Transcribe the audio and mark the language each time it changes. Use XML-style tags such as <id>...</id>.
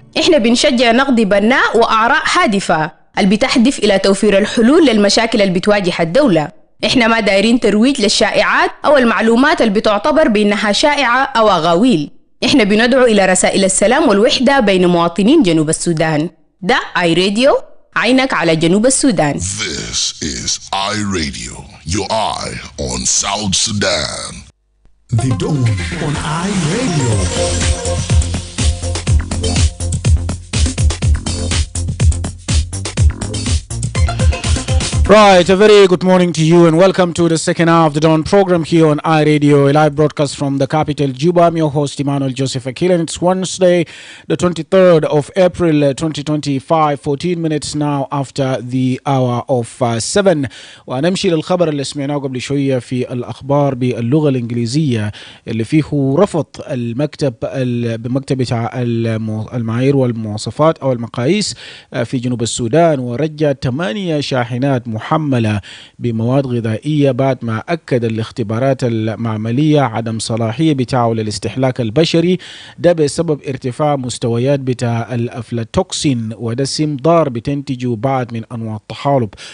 <ar>إحنا بنشجع نقد بناء وآراء هادفة اللي بتهدف إلى توفير الحلول للمشاكل اللي بتواجه الدولة. إحنا ما دايرين ترويج للشائعات أو المعلومات اللي بتعتبر بأنها شائعة أو أغاويل. إحنا بندعو إلى رسائل السلام والوحدة بين مواطنين جنوب السودان. ده آي راديو، عينك على جنوب السودان.</ar> <en>This is I Radio, your eye on South Sudan. The Dawn on I Radio. Right, a very good morning to you and welcome to the second hour of the Dawn program here on iRadio, a live broadcast from the capital, Juba. I'm your host, Emmanuel Joseph Akile, and it's Wednesday, the 23rd of April 2025, 14 minutes now after the hour of 7.</en> <ar>ونمشي للخبر اللي سمعناه قبل شوية في الأخبار باللغة الإنجليزية اللي فيه رفض المكتب بمكتب بتاع المعايير والمواصفات أو المقاييس في جنوب السودان، ورجع 8 شاحنات محملة بمواد غذائية بعد ما أكد الاختبارات المعملية عدم صلاحية بتاعه للاستهلاك البشري، ده بسبب ارتفاع مستويات بتاع الأفلاتوكسين، وده سم ضار بتنتجه بعد من أنواع الطحالب.</ar>